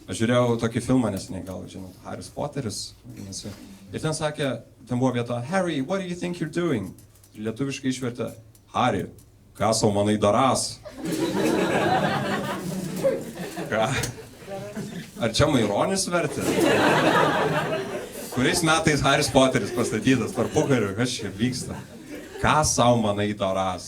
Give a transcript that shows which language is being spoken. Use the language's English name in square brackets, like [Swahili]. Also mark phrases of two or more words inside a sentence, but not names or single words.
[Lithuanian] Aš žiūrėjau tokį filmą neseniai, gal žinot, Haris Poteris. Ir ten sakė, ten buvo vieta, [English] Harry, what do you think you're doing? [Lithuanian] Lietuviškai išvertė, Harry, ką sau manai darás? Ką? Ar čia Maironis vertė? Kuriais metais Haris Poteris pastatytas tarpukariu, kas čia vyksta? Ką sau manai darás?